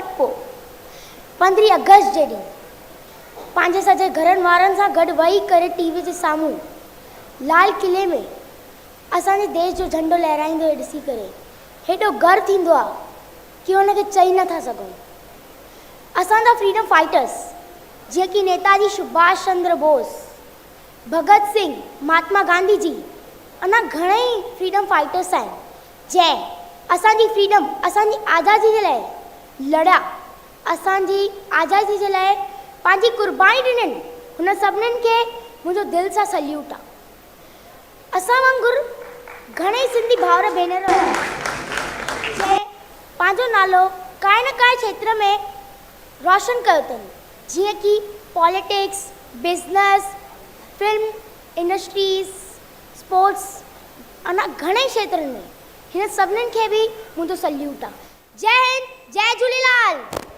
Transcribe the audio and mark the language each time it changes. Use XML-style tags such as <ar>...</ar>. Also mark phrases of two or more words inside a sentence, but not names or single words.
<sd>पोइ 15 अगस्त जे ॾींहुं पंहिंजे सॼे घरनि वारनि सां गॾु वेही करे टीवी जे साम्हूं लाल किले में असांजे देश जो झंडो लहराईंदो ॾिसी करे हेॾो गर्व थींदो आहे कि हुनखे चई नथा सघूं। असांजा</sd> <en>freedom fighters</en> <sd>जीअं कि नेताजी सुभाष चंद्र बोस, भगत सिंह, महात्मा गांधी जी, अञा घणेई</sd> <en>freedom fighters</en> <sd>आहिनि जंहिं असांजी फ्रीडम, असांजी आज़ादी जे लाइ लड़ा, असांजी आज़ादी जे लाइ पंहिंजी क़ुर्बानी ॾिननि। हुन सभिनीनि खे मुंहिंजो दिलि सां सल्यूट आहे। असां वांगुरु घणेई सिंधी भाउर भेनर जंहिं पंहिंजो नालो काए न काए क्षेत्र में रोशन कयो अथनि, जीअं कि</sd> <en>politics, business, film industries, sports,</en> <sd>अञा घणेई क्षेत्रनि में। हिन सभिनीनि खे बि मुंहिंजो सल्यूट आहे। जय हिंद, जय झूलेलाल।</sd>